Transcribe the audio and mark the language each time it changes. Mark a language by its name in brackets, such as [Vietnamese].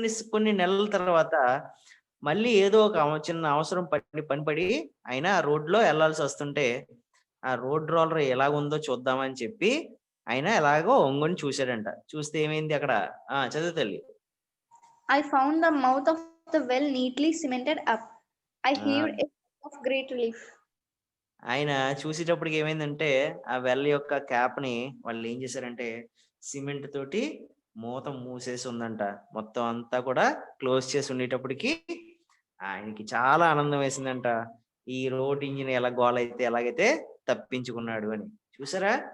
[Telugu] కొన్ని నెలల తర్వాత మళ్ళీ ఏదో ఒక చిన్న అవసరం పడి ఆయన ఆ రోడ్లో వెళ్లాల్సి వస్తుంటే ఆ రోడ్ రోలర్ ఎలాగుందో చూద్దామని చెప్పి ఆయన ఎలాగో ఒంగొని చూశాడంట. చూస్తే ఏమైంది అక్కడ? చదువు తల్లి. [English] I found the mouth of the well neatly cemented up. I heaved a sigh of great relief. [Telugu] ఆయన చూసేటప్పటికి ఏమైందంటే ఆ వెల్ యొక్క క్యాప్ ని వాళ్ళు ఏం చేశారంటే సిమెంట్ తోటి మూత మూసేసి ఉందంట. మొత్తం అంతా కూడా క్లోజ్ చేసి ఉండేటప్పటికి ఆయనకి చాలా ఆనందం వేసిందంట. ఈ రోడ్ ఇంజిన్ ఎలాగైతే తప్పించుకున్నాడు అని. చూసారా?